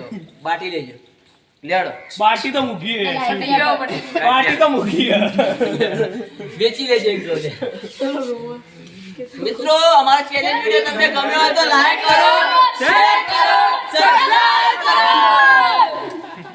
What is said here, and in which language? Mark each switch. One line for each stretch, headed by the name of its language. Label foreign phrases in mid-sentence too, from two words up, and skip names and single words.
Gujarati: બાટી લેજો. લેડો
Hindi: बाटी तो मुखी है बाटी तो मुखी है
Gujarati: વેચી લેજો એક જોડે. મિત્રો અમારા ચેનલ વિડિયો તમને ગમ્યો હોય તો લાઈક કરો, શેર કરો, સબસ્ક્રાઇબ કરો.